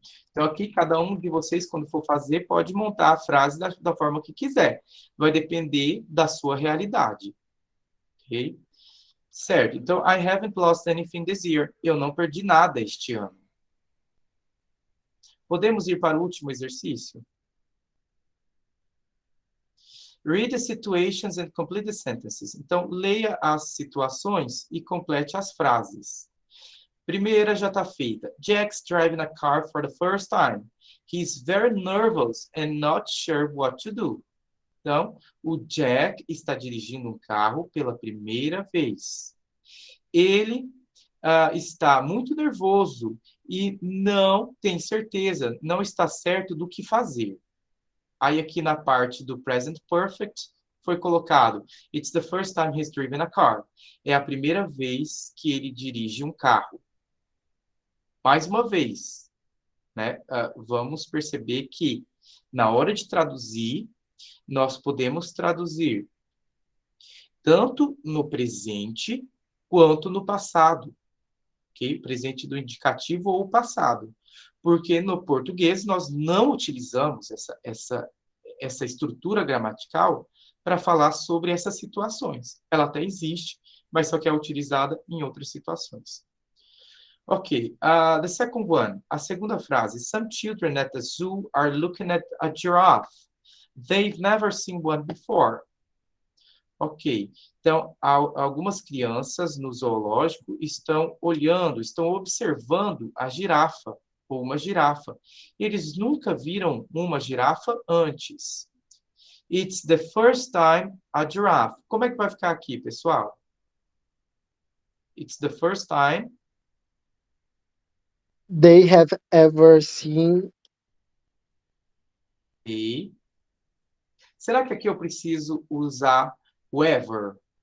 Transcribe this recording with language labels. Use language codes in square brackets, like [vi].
[pt] Então, aqui, cada um de vocês, quando for fazer, pode montar a frase da forma que quiser. Vai depender da sua realidade. Ok? Certo. [en] Então, I haven't lost anything this year. [pt] Eu não perdi nada este ano. Podemos ir para o último exercício? [en] Read the situations and complete the sentences. [pt] Então, leia as situações e complete as frases. Primeira já está feita. [en] Jack's driving a car for the first time. He's very nervous and not sure what to do. [pt] Então, o Jack está dirigindo um carro pela primeira vez. Ele está muito nervoso e não tem certeza, não está certo do que fazer. Aí aqui na parte do present perfect foi colocado [en] It's the first time he's driven a car. [pt] É a primeira vez que ele dirige um carro. Mais uma vez, né, vamos perceber que na hora de traduzir, nós podemos traduzir tanto no presente quanto no passado. Okay? Presente do indicativo ou passado. Porque no português nós não utilizamos essa estrutura gramatical para falar sobre essas situações. Ela até existe, mas só que é utilizada em outras situações. [en] Ok, the second one, [pt] a segunda frase. [en] Some children at the zoo are looking at a giraffe. They've never seen one before. [pt] Ok, então algumas crianças no zoológico estão olhando, estão observando a girafa, ou uma girafa. Eles nunca viram uma girafa antes. [en] It's the first time a giraffe. [pt] Como é que vai ficar aqui, pessoal? [en] It's the first time They have ever seen. e... [pt] Será que aqui eu preciso usar o ever?